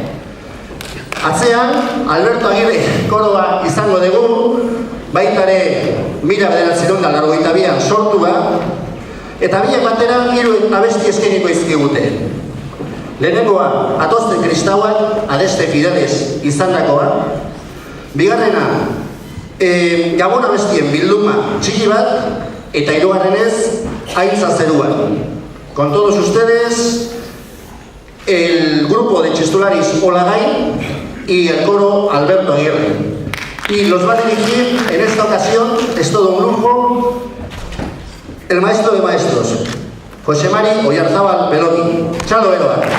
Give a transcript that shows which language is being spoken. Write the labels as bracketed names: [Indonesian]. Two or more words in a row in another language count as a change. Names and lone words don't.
[Basque] Atzean, Alberto Agirre koroa izango dugu, baitare 1982an sortua, eta biak batera 3 abesti eskeniko izkigute. Lehenengoa, Atozte Kristauak, Adeste Fideles izandakoa. Bigarrena, Gabon abestien bilduma txiki bat, eta hirugarrenez, Aintza Zerua. [Spanish] Con todos ustedes, el grupo de Txistularis Olagain y el coro Alberto Agirre. Y los va a dirigir en esta ocasión, es todo un lujo, el maestro de maestros, José Mari Oyarzábal Peloni. [Basque] Chalo Beroa.